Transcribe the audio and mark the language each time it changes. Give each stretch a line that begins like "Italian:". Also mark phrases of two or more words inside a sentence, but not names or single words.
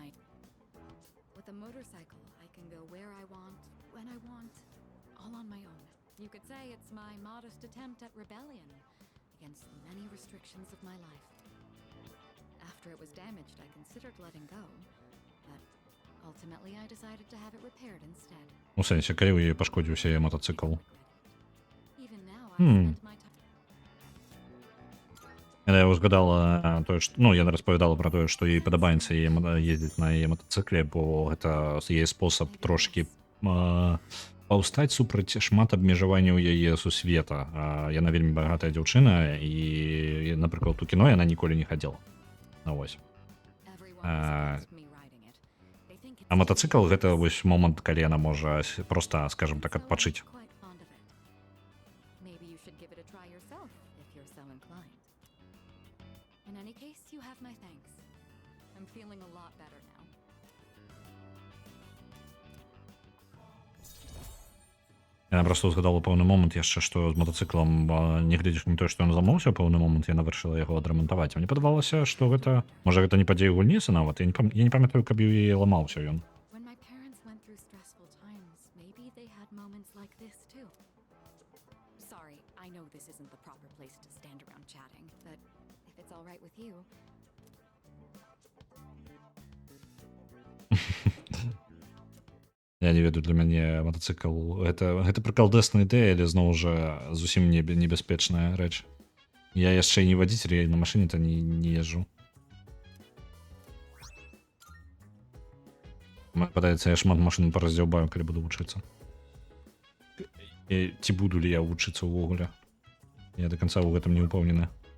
English: With a motorcycle, I can go where I want, when I want, all on my own. You could say it's my modest attempt at rebellion against the many restrictions of my life. After it was damaged, I considered letting go, but ultimately I decided to have it repaired instead.
Belarusian: У сенсі, калі у яе пашкодзіўся яе мотоцикл.
English: Even now, I spend my time...
Belarusian: Яна ўзгадала тое што ну яна распавядала пра тое што ёй падабаецца ездзіць на яе матацыкле бо гэта яе спосаб трошкі паўстаць супраць шмат абмежаванняў яе сусвета яна вельмі багатая дзяўчына і напрыклад у кіно яна ніколі не хадзіла вось
English: Everyone Uh, has asked me riding it. They think it's
Belarusian: а матацыкл
English: cute.
Belarusian: гэта вось момант калі яна можа проста скажем так
English: So
Belarusian: адпачыць
English: I'm quite fond of it. Maybe you should give it a try yourself if you're so inclined. In any case, you have my thanks. I'm feeling a lot better now.
Belarusian: Яна проста ўзгадала пэўны момант яшчэ што з матацыклам нягледзячы на тое што ён зламаўся пэўны момант яна вырашыла яго адрамантаваць мне падавалася што гэта можа гэта не падзея гульніцы нават я не памятаю каб у яе ламаўся ён
English: When my parents went through stressful times, maybe they had moments like this too. Sorry, I know this isn't the proper place to stand around chatting, but if it's all right with you.
Belarusian: Я не ведаю для мяне матацыкл гэта прыкалдэсная ідэя але зноў жа зусім небяспечная рэч я яшчэ не вадзіцель я на машыне то не езжу мне падаецца я шмат машын параздзяўбаю калі буду вучыцца ці буду ли я вучыцца ўвогуле я
Russian: до конца
Belarusian: ў гэтым не упэўнены